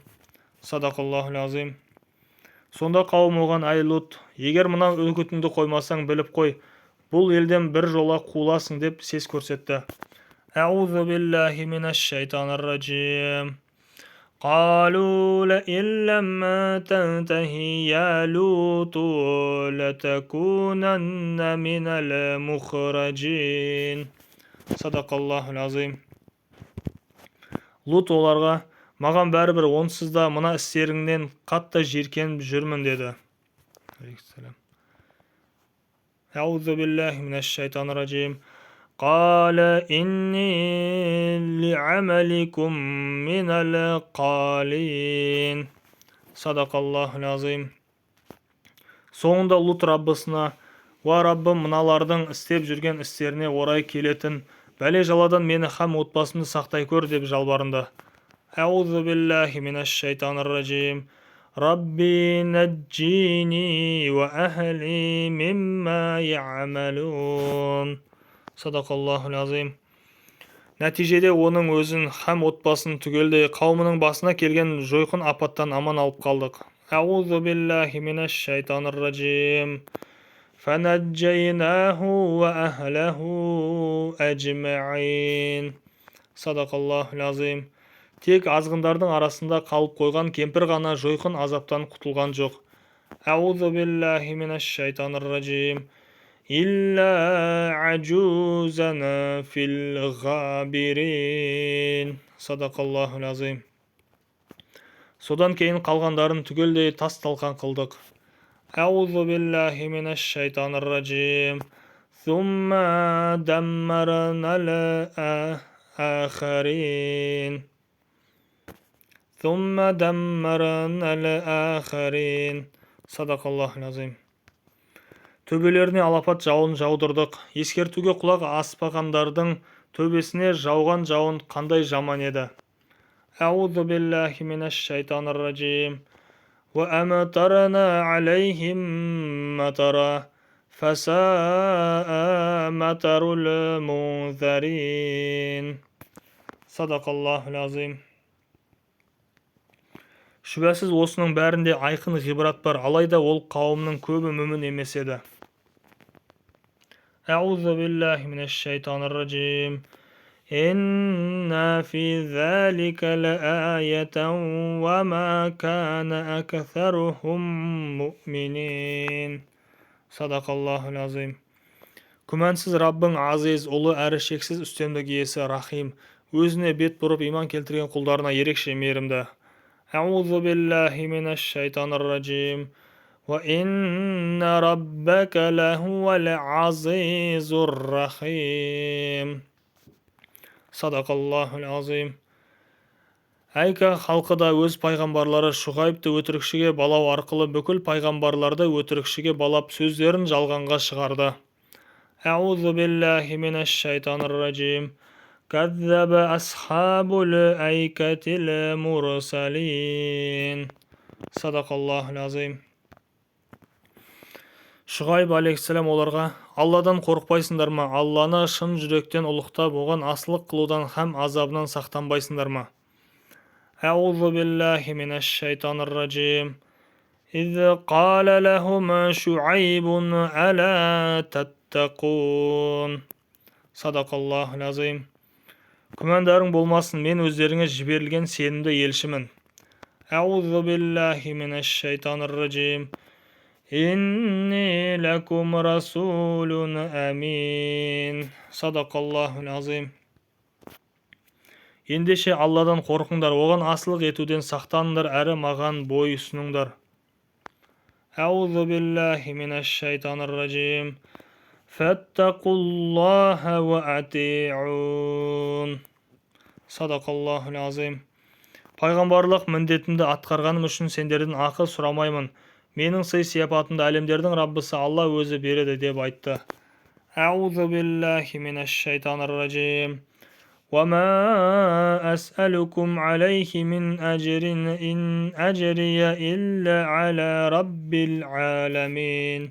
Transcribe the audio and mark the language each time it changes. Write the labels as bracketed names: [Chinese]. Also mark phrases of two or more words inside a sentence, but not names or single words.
[Arabic] صدق الله العظيم. [Kazakh] Сонда қауым оған: әй Лут, егер мына үгітіңді қоймасаң біліп қой, бұл елден бір жола қуыласың деп сес көрсетті. [Arabic] أعوذ بالله من الشيطان الرجيم. قالوا لئن لم تنته يا لوط لتكونن من المخرجين. صدق الله العظيم. [Kazakh] Лут оларға: маған бәрібір, онсыз да мына істеріңнен қатты жиіркеніп жүрмін деді. [Arabic] أعوذ بالله من الشيطان الرجيم. قال إني لعملكم من القالين. صدق الله العظيم. [Kazakh] Соңында Лут Раббысына: уа Раббым, мыналардың істеп жүрген істеріне орай келетін бәле жаладан мені һәм отбасымды сақтай көр деп жалбарынды. [Arabic] أعوذ بالله من الشيطان الرجيم. رب نجني وأهلي مما يعملون. صدق الله العظيم. [Kazakh] Нәтижеде оның өзін һәм отбасын түгелдей қауымының басына келген жойқын апаттан аман алып қалдық. [Arabic] أعوذ بالله من الشيطان الرجيم. فنجيناه وأهله أجمعين. صدق الله العظيم. [Kazakh] Тек азғындардың арасында қалып қойған кемпір ғана жойқын азаптан құтылған жоқ. [Arabic] أعوذ بالله من الشيطان الرجيم. إلا عجوزا في الغابرين. صدق الله العظيم. [Kazakh] Содан кейін қалғандарын түгелдей тас талқан қылдық. [Arabic] أعوذ بالله من الشيطان الرجيم. ثم دمرنا الآخرين. ثم دمرنا الآخرين. صدق الله العظيم. [Kazakh] Төбелеріне алапат жауын жаудырдық. Ескертуге құлақ аспағандардың төбесіне жауған жауын қандай жаман еді. [Arabic] أعوذ بالله من الشيطان الرجيم. وأمطرنا عليهم مطرا فساء مطر المنذرين. صدق الله العظيم. [Kazakh] Шүбәсіз осының бәрінде айқын ғибрат бар, алайда ол қауымның көбі мүмін емес еді. [Arabic] أعوذ بالله من الشيطان الرجيم. إن في ذلك لآية وما كان أكثرهم مؤمنين. صدق الله العظيم. [Kazakh] Күмәнсіз Раббың азиз, ұлы әрі шексіз үстемдік иесі рахим, өзіне бет бұрып иман келтірген құлдарына ерекше мейірімді. [Arabic] أعوذ بالله من الشيطان الرجيم. وإن ربك لهو العزيز الرحيم. صدق الله العظيم. [Kazakh] Айка халқы да өз пайғамбарлары Шұғайбты өтірікшіге балау арқылы бүкіл пайғамбарларды өтірікшіге балап сөздерін жалғанға шығарды. [Arabic] أعوذ بالله من الشيطان الرجيم. كذب أصحاب الأيكة المرسلين. صدق الله العظيم. [Kazakh] Шұғайб алейхиссалам оларға: Алладан қорықпайсыңдар ма? Алланы шын жүректен ұлықтап, оған асылық қылудан һәм азабынан сақтанбайсыңдар ма? [Arabic] أعوذ بالله من الشيطان الرجيم. إذ قال لهم شعيب ألا تتقون. صدق الله العظيم. [Kazakh] Күмәндарың болмасын, мен өздеріңе жіберілген сенімді елшімін. [Arabic] أعوذ بالله من الشيطان الرجيم. إني لكم رسول أمين. صدق الله العظيم. [Kazakh] Ендеше Алладан қорқыңдар, оған асылық етуден сақтаныңдар әрі маған бой ұсыныңдар. [Arabic] أعوذ بالله من الشيطان الرجيم. فاتقوا الله وأطيعون. صدق الله العظيم. [Kazakh] Пайғамбарлық міндетімді атқарғаным үшін сендерден ақы сұрамаймын. Менің сый-сияпатымды әлемдердің Раббысы Алла өзі береді деп айтты. [Arabic] أعوذ بالله من الشيطان الرجيم. وما أسألكم عليه من أجر إن أجري إلا على رب العالمين.